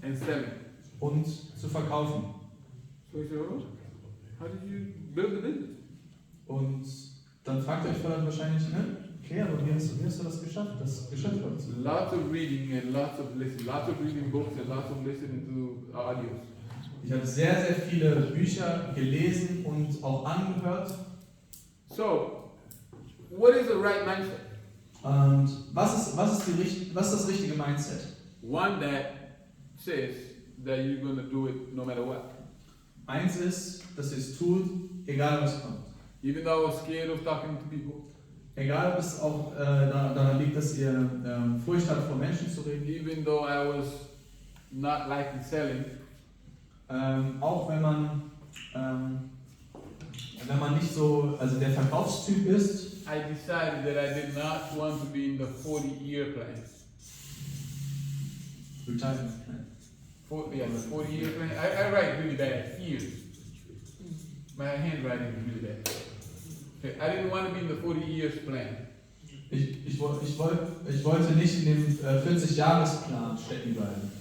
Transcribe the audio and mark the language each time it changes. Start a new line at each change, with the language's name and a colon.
English: and selling.
German: und zu verkaufen.
English: So you say, oh, how did you build the business?
German: Und dann fragt ihr euch vielleicht wahrscheinlich, ne? Okay, aber wie hast du das geschafft, das Geschäft aufzubauen?
English: Lots of reading and lots of listening, lots of reading books and lots of listening to audios.
German: Ich habe sehr, sehr viele Bücher gelesen und auch angehört.
English: So, what is the right mindset?
German: Und was ist das richtige Mindset?
English: One that says that you're going to do it no matter what.
German: Eins ist, dass ihr es tut, egal was kommt.
English: Even though I was scared of talking to people,
German: Egal, ob es auch daran liegt, dass ihr Furcht habt, vor Menschen zu reden.
English: even though I was not liking selling,
German: Auch wenn man nicht so, also der Verkaufstyp ist,
English: I decided that I did not want to be in the 40-year plan. Retirement Plan. The 40-year plan. I write really bad. Years. My handwriting is really bad. Okay, I didn't want to be in the 40 years plan.
German: Ich wollte nicht in dem 40-Jahresplan stecken bleiben.